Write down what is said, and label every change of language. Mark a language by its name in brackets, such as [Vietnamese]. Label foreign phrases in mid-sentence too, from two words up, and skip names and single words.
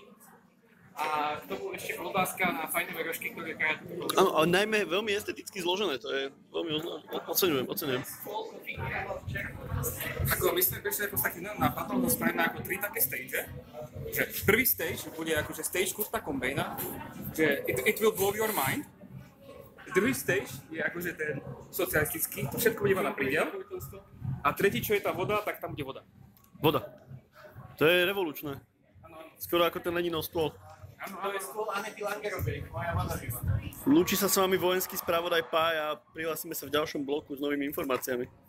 [Slovak] A k tomu ešte klobáska a fajnové rožky, ktoré krát... Áno, ale najmä veľmi esteticky zložené, to je veľmi oceňujem. Ako my sme prišli ako s takým nápadom, to spravíme ako 3 také stage. Že prvý stage bude akože stage Kurta Cobaina, že [English] it will blow your mind. [Slovak] Druhý stage je akože ten socialistický, to všetko bude iba na prídel. A tretí, čo je tá voda, tak tam bude voda. Voda. To je revolučné. Skoro ako ten Leninov stôl. Áno, to je stôl Anety Langerovej, moja manažera. Lúči sa s vami vojenský spravodaj Páj a prihlásime sa v ďalšom bloku s novými informáciami.